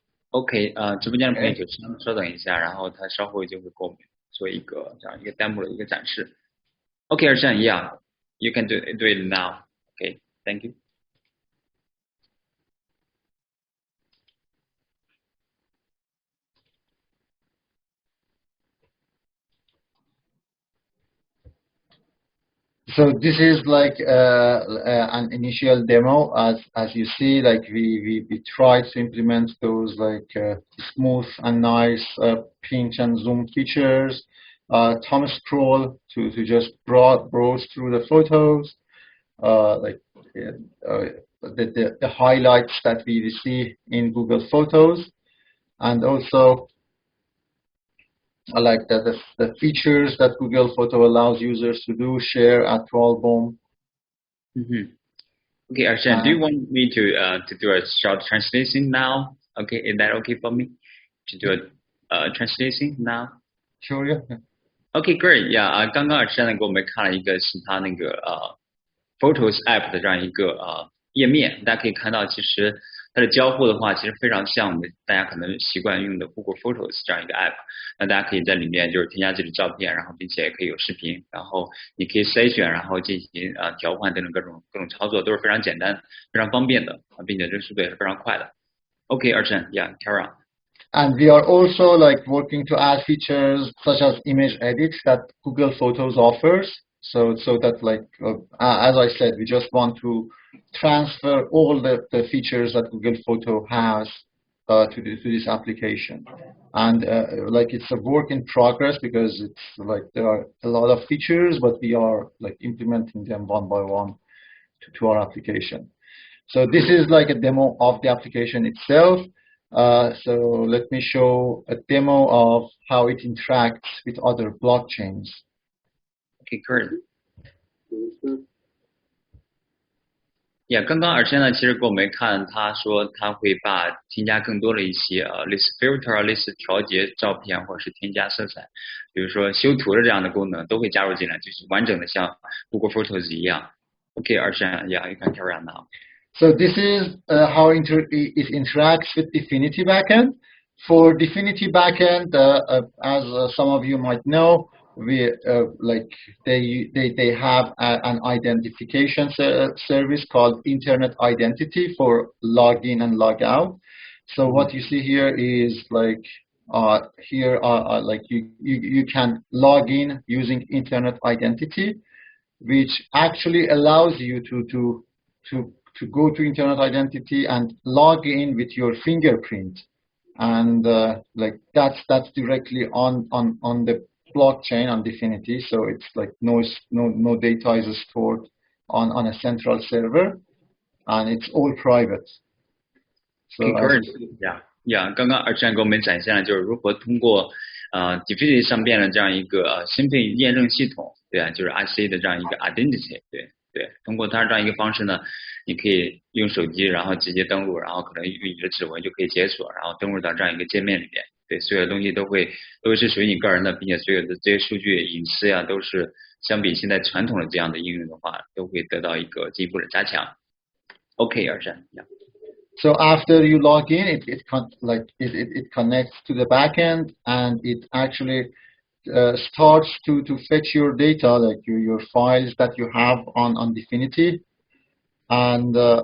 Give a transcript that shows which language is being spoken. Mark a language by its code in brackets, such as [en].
[zh] OK， 直播间的朋友就稍等一下，然后他稍后就会给我们做一个这样一个弹幕的一个展示。 [en] OK， Ehsan, yeah, you can do it now. OK, thank you. So this is like an initial demo. As you see, like we tried to implement those like smooth and nice pinch and zoom features, thumb scroll to just browse through the photos, like the highlights that we see in Google Photos, and also like the features that Google Photo allows users to do, share, add to album. Okay, Ehsan, do you want me to do a short translation now? Okay, is that okay for me to do a translation now? Sure, yeah. Okay, great. [zh] Yeah, 刚刚Ehsan给我们看了一个是他那个Photos app 的这样一个页面，大家可以看到，其实它的交互的话，其实非常像我们大家可能习惯用的 Google Photos 这样一个 app。那大家可以在里面就是添加自己的照片，然后并且也可以有视频，然后你可以筛选，然后进行调换等等各种操作，都是非常简单、非常方便的，并且这个速度也是非常快的。 [en] Okay, Ehsan, yeah, carry on. And we are also like working to add features such as image edits that Google Photos offers. So that like as I said, we just want to transfer all the features that Google Photo has to this application. And like it's a work in progress because it's like there are a lot of features, but we are like implementing them one by one to our application. So this is like a demo of the application itself. So let me show a demo of how it interacts with other blockchains. Okay, great. [zh] 也刚刚而且呢，其实给我们看，他说他会把添加更多的一些类似 filter 类似调节照片或者是添加色彩，比如说修图的这样的功能都会加入进来，就是完整的像 Google Photos 一样。 [en] Okay, Arshan, yeah, you can carry on now. So this is how it interacts with Dfinity backend. For Dfinity backend, as some of you might know, we they have an identification service called Internet Identity for login and log out. So what you see here is like here like you can log in using Internet Identity, which actually allows you to go to Internet Identity and log in with your fingerprint, and like that's directly on the blockchain on Dfinity. So it's like no data is stored on a central server, and it's all private. So [zh] yeah, 刚刚Arshan给我们展现了就是如何通过Dfinity 上边的这样一个身份验证系统，对啊，就是 IC 的这样一个 identity， 对，通过它这样一个方式呢，你可以用手机，然后直接登录，然后可能用你的指纹就可以解锁，然后登录到这样一个界面里面。对，所有的东西都是属于你个人的，并且所有的这些数据隐私呀，都是相比现在传统的这样的应用的话，都会得到一个进一步的加强。 [en] Okay, Arshan, yeah. So after you log in, it connects to the backend, and it actually starts to fetch your data, like your files that you have on Dfinity, and